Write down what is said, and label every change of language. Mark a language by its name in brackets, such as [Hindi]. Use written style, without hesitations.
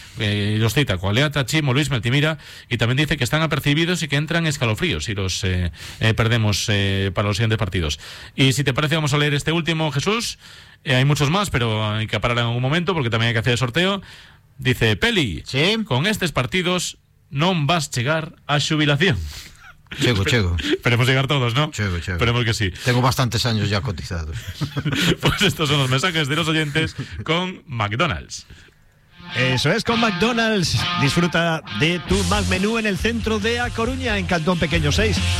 [Spanish] Los cita Cualeata, Chimo, Luis, Meltimira, y también dice que están apercibidos y que entran escalofríos si los perdemos para los siguientes partidos. Y si te parece, vamos a leer este último, Jesús. Hay muchos más, pero hay que parar en algún momento porque también hay que hacer el sorteo. Dice Peli, ¿sí? [Galician] Con estos partidos non vas chegar á xubilación. Chego. [Spanish] Esperemos llegar todos, ¿no? [Galician] Chego. [Spanish] Esperemos que sí. Tengo bastantes años ya cotizados. Pues estos son los mensajes de los oyentes con McDonald's. Eso es, con McDonald's. Disfruta de tu McMenú en el centro de A Coruña, en Cantón Pequeño 6.